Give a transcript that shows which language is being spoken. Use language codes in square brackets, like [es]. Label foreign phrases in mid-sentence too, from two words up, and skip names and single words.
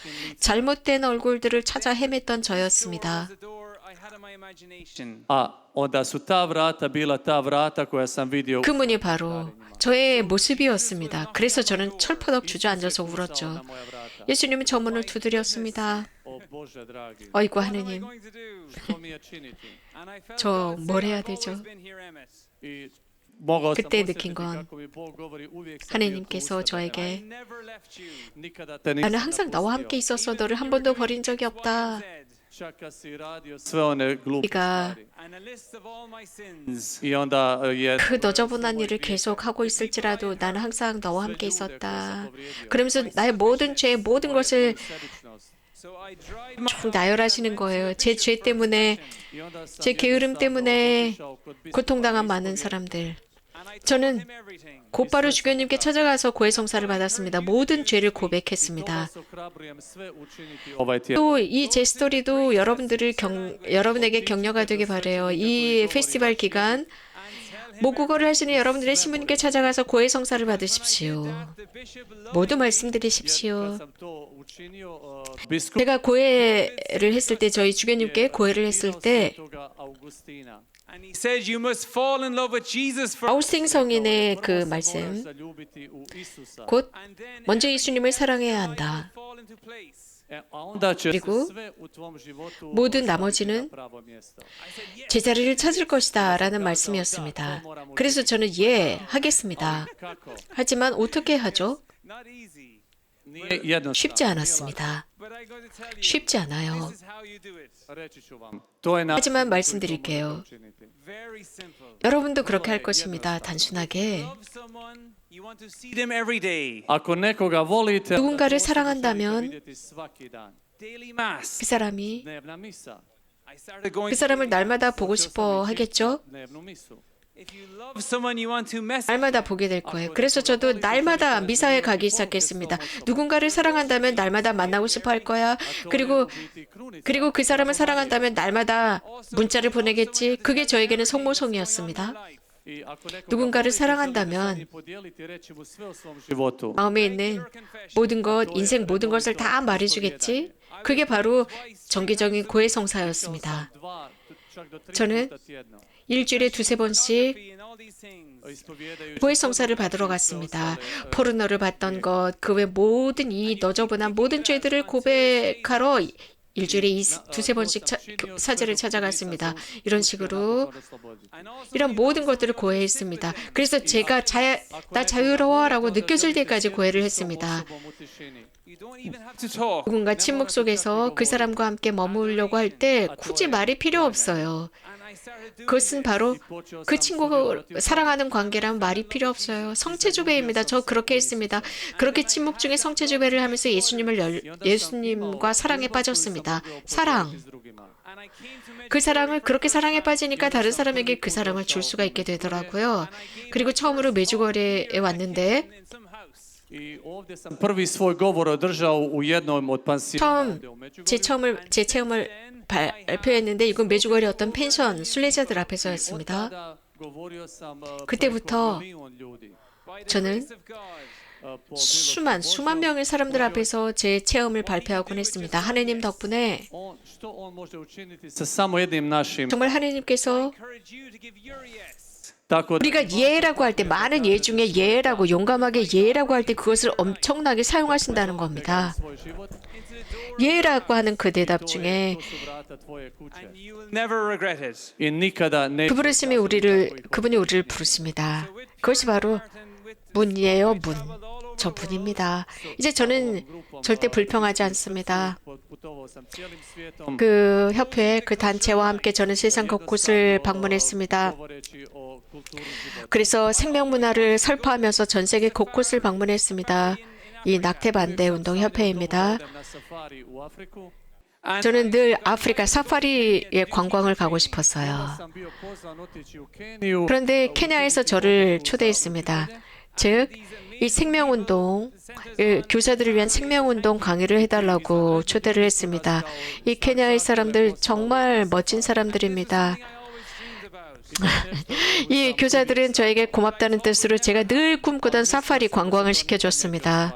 [ko] 잘못된 얼굴들을 찾아 헤맸던 저였습니다. [en] the door I had in my imagination. [hr] a onda su ta vrata bila ta vrata koja sam vidio [ko] 그 문이 바로 저의 모습이었습니다. 그래서 저는 철퍼덕 주저앉아서 울었죠. [hr] na moja vrata. [ko] 예수님은 저 문을 두드렸습니다. [hr] O Bože dragi, [ko] 어이구 [en] What am I [ko] 하느님, [en] going to do? [hr] što mi je činiti? [en] And I felt [ko] 저 [en] God [ko] 뭘 [en] say, [ko] 해야 [en] "I've [ko] 되죠?" [en] always been here, Emmett. [hr] I mogao sam [ko] 그때 [hr] osjetiti [ko] 느낀 건 [hr] kako mi Bog govori uvijek sam bio tu [ko] 하느님께서 [hr] uz tebe. [ko] 저에게 [en] I never left you. [hr] Nikada te [ko] 나는 [hr] nisam [ko] 항상 너와 함께 [hr] napustio. [ko] 있었어. 너를 한 번도 버린 적이 없다. [en] Said, [hr] Čak kad si radio sve one glupe [ko] 네가 [hr] stvari. [en] and a list of all my sins. [hr] I onda je [ko] 그 너저분한 일을 계속 하고 있을지라도 나는 항상 너와 함께 있었다. 그러면서 나의 모든 죄, 모든 것을 [hr] sebičnost. [en] So I dried my [ko] 쭉 나열하시는 거예요. 제 죄 때문에, [hr] I onda sam [ko] 제 게으름 [hr] jednostavno [ko] 때문에 [hr] otišao kod biskupa [ko] 고통당한 [hr] i [ko] 많은 [hr] ispovjedao. [ko] 사람들. [en] and I told [ko] 저는 [en] him everything. [ko] 곧바로 주교님께 찾아가서 고해성사를 받았습니다. 모든 죄를 고백했습니다. [hr] Vas ohrabrujem sve učiniti ovaj tjedan. [ko] 또 이 제 스토리도 여러분에게 격려가 되게 바래요. 이 페스티벌 기간 모국어를 하시는 여러분들의 신부님께 찾아가서 고해성사를 받으십시오. [en] The bishop loved [ko] 모두 말씀드리십시오. [hr] Kad sam to učinio, biskup [ko] 제가 고해를 했을 때, 저희 주교님께 고해를 했을 때 [hr] Svetoga Augustina. [en] and he said you must fall in love with Jesus first. [ko] 아우스팅 성인의 그 [hr] Prvo se moraš [ko] 말씀, [hr] zaljubiti u Isusa. [ko] 곧 [en] And then [ko] 먼저 [en] everything [ko] 예수님을 사랑해야 [en] else [ko] 한다. [en] will fall into place. [hr] A onda će se [ko] 그리고 [hr] sve u tvom životu [ko] 모든 [hr] staviti [ko] 나머지는 [hr] na pravo mjesto. [en] I said yes. [ko] 제자리를 찾을 것이다 라는 말씀이었습니다. 그래서 저는 예, 하겠습니다. [hr] Kako? [ko] 하지만 어떻게 하죠? [en] Not easy. [hr] Nije jednostavno. [ko] 쉽지 않았습니다. [en] But I'm going to tell you. [ko] 쉽지 않아요. [en] This is how you do it. [hr] Reći ću vam. To je način [ko] 하지만 [hr] na koji to [ko] 말씀드릴게요. [hr] možete učiniti. [en] Very simple. [ko] 여러분도 그렇게 할 것입니다. 단순하게 [en] Love someone, you want to see them every day. [hr] Ako nekoga volite, [ko] 누군가를 [hr] onda [ko] 사랑한다면 [hr] želite vidjeti svaki dan. [en] Daily mass. [ko] 그 사람이 [hr] Dnevna misa. [en] I started going [ko] 그 사람을 날마다 보고 싶어 하겠죠? [hr] Dnevnu misu. [en] If you love someone you want to mess [ko] 날마다 보게 될 거예요. 그래서 저도 날마다 미사에 가기 시작했습니다. 누군가를 사랑한다면 날마다 만나고 싶어 할 거야. 그리고 그 사람을 사랑한다면 날마다 문자를 보내겠지. 그게 저에게는 성모성이었습니다. [hr] I ako nekoga [ko] 누군가를 [hr] volite, [ko] 사랑한다면 [hr] želite podijeliti, reći mu sve o svom životu. [ko] 마음에 있는 모든 것, 인생 모든 것을 다 말해주겠지. 그게 바로 정기적인 고해성사였습니다. [hr] Dva, čak do tri [ko] 저는 [hr] puta tjedno. [ko] 일주일에 두세 번씩 [en] and all these things. [hr] Ispovjedajući [ko] 고해성사를 받으러 갔습니다. 포르노를 봤던 것, 그 외 모든 이 너저분한 모든 죄들을 고백하러 일주일에 두세 번씩 사제를 찾아갔습니다. 이런 식으로 이런 모든 것들을 고해했습니다. 그래서 제가 나 자유로워라고 느껴질 때까지 고해를 했습니다. [en] You don't even have to talk. [ko] 누군가 침묵 속에서 그 사람과 함께 머무르려고 할 때 굳이 말이 필요 없어요. [en] And I started doing [ko] 그것은 바로 그 친구가 사랑하는 관계라면 말이 필요 없어요. 성체주배입니다. 저 그렇게 했습니다. 그렇게 침묵 중에 성체주배를 하면서 예수님과 사랑에 빠졌습니다. 사랑. [en] and I came to [ko] 그 사랑을 그렇게 사랑에 빠지니까 다른 사람에게 그 사랑을 줄 수가 있게 되더라고요. 그리고 처음으로 메주거리에 왔는데 [en] in some house. [hr] I ovdje sam prvi svoj govor održao u jednom od pansiona [ko] 처음 제 체험을 발표했는데 이건 메주거리 어떤 펜션 순례자들 앞에서였습니다. [hr] Tada govorio sam [ko] 그때부터 [hr] preko milijun ljudi. [en] By the [ko] 저는 [en] grace of God, [hr] Po [ko] 수만 명의 사람들 앞에서 제 체험을 발표하곤 했습니다. 하느님 덕분에 [hr] što on može učiniti sa samo jednim našim. [ko] 정말 하느님께서 [en] encourage you to give your yes. [hr] Tako da [ko] 우리가 예라고 할 때 많은 예 중에 예라고 용감하게 예라고 할 때 그것을 엄청나게 사용하신다는 겁니다. [hr] svoj život [ko] 예라고 하는 그 대답 중에 [hr] to su vrata tvoje kuće. [en] And you will never regret it. [hr] I nikada ne [ko] 그 부르심이 그분이 우리를 부르십니다. 그것이 바로 문이에요, 문. 저 문입니다. 이제 저는 절대 불평하지 않습니다. [hr] putovao sam cijelim svijetom [ko] 그 협회, 그 단체와 함께 저는 세상 곳곳을 방문했습니다. [hr] govoreći o kulturi života. [ko] 그래서 생명문화를 설파하면서 전 세계 곳곳을 방문했습니다. 이 낙태반대 운동 협회입니다. [hr] Idem na safari u Afriku. [ko] 저는 늘 아프리카 사파리에 관광을 가고 싶었어요. [hr] Sam bio pozvan otići u Keniju. [ko] 그런데 케냐에서 저를 초대했습니다. 즉, 이 생명운동, 교사들을 위한 생명운동 강의를 해달라고 초대를 했습니다. 이 케냐의 사람들 정말 멋진 사람들입니다. 이 교사들은 저에게 고맙다는 뜻으로 제가 늘 꿈꾸던 사파리 관광을 시켜줬습니다.